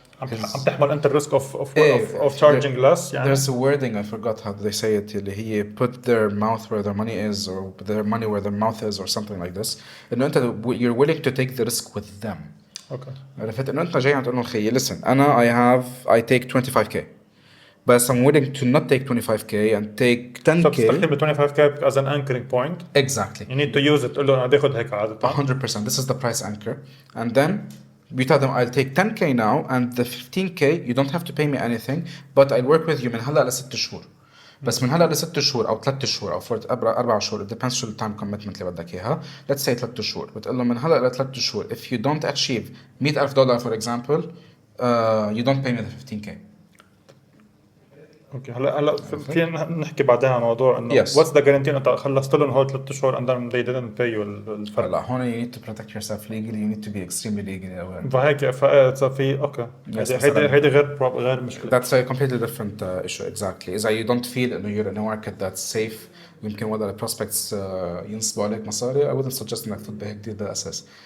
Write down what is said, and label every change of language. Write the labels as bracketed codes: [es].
[ar] عم تحمل أنت الريسك [en] of charging less [ar] يعني. [en] There's a wording I forgot how they say it [ar] اللي هي [en] put their mouth where their money is or their money where their mouth is or something like this. [ar] إنه أنت [en] you're willing to take the risk with them. Okay. [ar] عرفت إنه أنت جاي عم تقول لهم خيي [en] listen أنا I take 25k but I'm willing to not take 25k and take 10k. So [ar] تستخدم [en] 25k as an anchoring point. Exactly. You need to use it. [ar] تقول له أنا بدي أخذ هيك عادة. [en] 100%. This is the price anchor and then we tell them I'll take 10k now and the 15k you don't have to pay me anything but I'll work with you [ar] من هلا ل6 شهور. بس من هلا ل6 شهور او 3 شهور او 4 شهور [en] it depends on the time commitment [ar] اللي بدك اياها. [en] Let's say [ar] 3 شهور بتقول لهم من هلا ل3 شهور [en] if you don't achieve $100,000 for example you don't pay me the 15k. [ar] اوكي هلا عرفت؟ فينا نحكي بعدين عن موضوع انه [en] Yes. What's the guarantee [ar] انت خلصت لهم [en] هول 3 شهور and then they didn't pay you الفرق. [ar] هلا هون [en] you need to protect yourself legally. You need to be extremely legally aware. [ar] فهيك في اوكي [en] Yes, [ar] هيدي مثلا غير مشكله. [en] that's a completely different issue exactly. إذا you don't feel إنه you're in a market that's safe [ar] يمكن وضع [en] prospects [ar] ينصبوا عليك مصاري [en] I wouldn't suggest [ar] إنك تطبق هيك كتير بالأساس.